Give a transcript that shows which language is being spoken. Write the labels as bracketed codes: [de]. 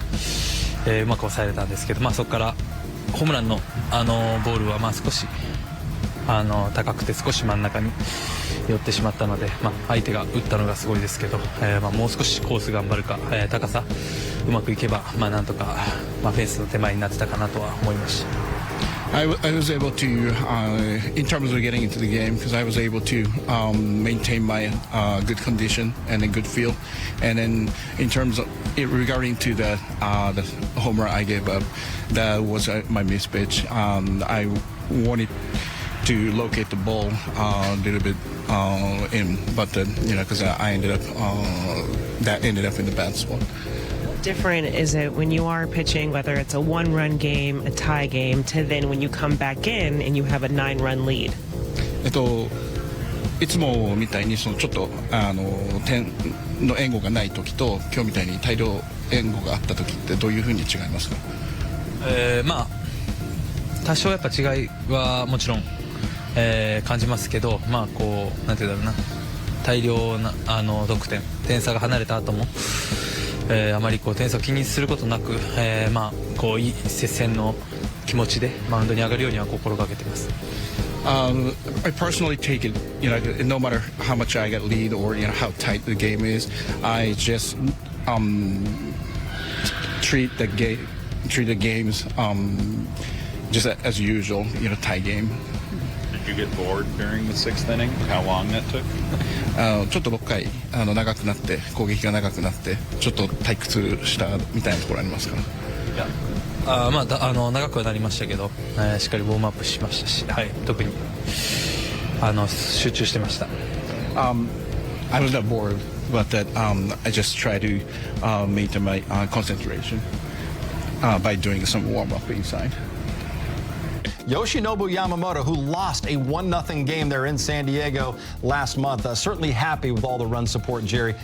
[ja] うまく抑えれたんですけど、まあ、そこからホームランの、ボールはまあ少し高くて少し真ん中に寄ってしまったので、まあ、相手が打ったのがすごいですけど、まあ、もう少しコース頑張るか、高さうまくいけば、まあ、なんとか、まあ、フェンスの手前になってたかなとは思いました。 [en] I was able to, in terms of getting into the game, because I was able to maintain my good condition and a good feel. And then in terms of regarding to the home run I gave up, that was my miss pitch. I wanted to locate the ball a little bit in, but because I ended up that ended up in the bad spot. Different is it when you are pitching, whether it's a 1-run game, a tie game, to then when you come back in and you have a 9-run lead? [ja] いつもみたいにそのちょっと点の援護がない時と今日みたいに大量援護があった時ってどういうふうに違いますか？まあ多少やっぱ違いはもちろん、感じますけど、まあこうなんていうんだろうな、大量な得点、点差が離れた後も。あまりこう点差を気にすることなく、まあこういい接戦の気持ちでマウンドに上がるようには心がけています。 [en] I personally take it, no matter how much I get lead or how tight the game is, I just treat the games just as usual, tie game. Did you get bored during the 6th inning? How long that took? [ja] ちょっと6回長くなって攻撃が長くなってちょっと退屈したみたいなところありますか？いや、まあ長くはなりましたけど、しっかりウォームアップしましたし、はい、特に集中してました。 [en] I was not bored, but that I just try to maintain my concentration by doing some warm up inside. Yoshinobu Yamamoto, who lost a 1-0 game there in San Diego last month, certainly happy with all the run support, Jerry.